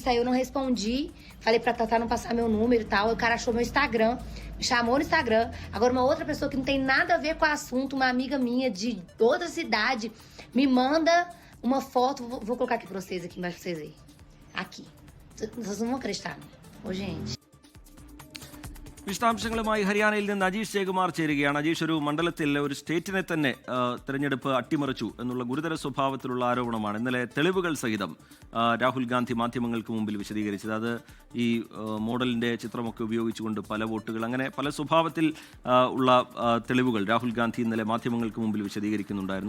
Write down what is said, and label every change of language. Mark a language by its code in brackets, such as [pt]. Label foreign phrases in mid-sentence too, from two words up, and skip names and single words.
[pt] Aí eu não respondi, falei pra Tatá não passar meu número e tal. O cara achou meu Instagram, me chamou no Instagram. Agora uma outra pessoa que não tem nada a ver com o assunto, uma amiga minha de outra cidade, me manda uma foto. Vou colocar aqui pra vocês, aqui embaixo pra vocês verem. Aqui. Vocês não vão acreditar, não. Ô, gente. [ml] വിശദാംശങ്ങളുമായി ഹരിയാനയിൽ നിന്ന് അജീഷ് ജയകുമാർ ചേരുകയാണ്. അജീഷ്, ഒരു മണ്ഡലത്തിൽ ഒരു സ്റ്റേറ്റിനെ തന്നെ തെരഞ്ഞെടുപ്പ് അട്ടിമറിച്ചു എന്നുള്ള ഗുരുതര സ്വഭാവത്തിലുള്ള ആരോപണമാണ് ഇന്നലെ തെളിവുകൾ സഹിതം രാഹുൽ ഗാന്ധി മാധ്യമങ്ങൾക്ക് മുമ്പിൽ വിശദീകരിച്ചത്. അത് ഈ മോഡലിന്റെ ചിത്രമൊക്കെ ഉപയോഗിച്ചുകൊണ്ട് പല വോട്ടുകൾ, അങ്ങനെ പല സ്വഭാവത്തിൽ ഉള്ള തെളിവുകൾ രാഹുൽ ഗാന്ധി ഇന്നലെ മാധ്യമങ്ങൾക്ക് മുമ്പിൽ വിശദീകരിക്കുന്നുണ്ടായിരുന്നു.